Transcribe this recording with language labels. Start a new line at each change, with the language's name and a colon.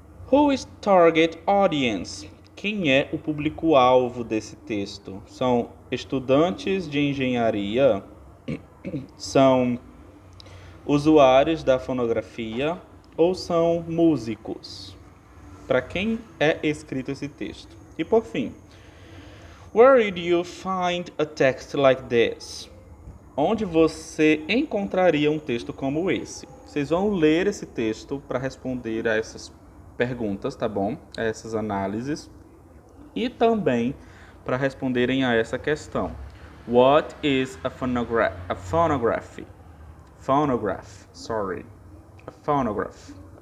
English: Who is target audience?
Portuguese: Quem é o público-alvo desse texto? São estudantes de engenharia? São usuários da fonografia? Ou são músicos? Para quem é escrito esse texto? E por fim,
English: where did you find a text like this?
Portuguese: Onde você encontraria um texto como esse? Vocês vão ler esse texto para responder a essas perguntas, tá bom? A essas análises. E também para responderem a essa questão.
English: What is a phonograph? A phonograph. Phonograph, sorry. A phonograph.